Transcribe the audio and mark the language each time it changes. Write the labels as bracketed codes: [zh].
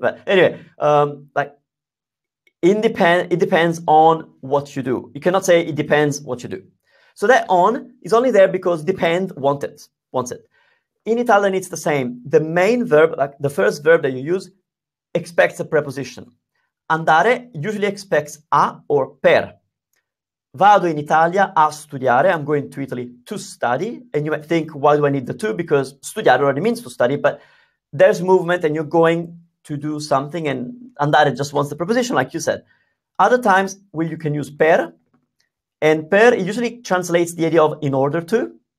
[en] But anyway, like it depends on what you do. You cannot say it depends what you do. So that on is only there because depend wants it. In Italian, it's the same. The main verb, like the first verb that you use, expects a preposition. Andare usually expects a or per. [it] Vado in Italia a studiare. [en] I'm going to Italy to study. And you might think, why do I need the to? Because studiare already means to study, but there's movement and you're going to do something, and andare just wants the preposition, like you said. Other times where you can use per, and per usually translates the idea of in order to.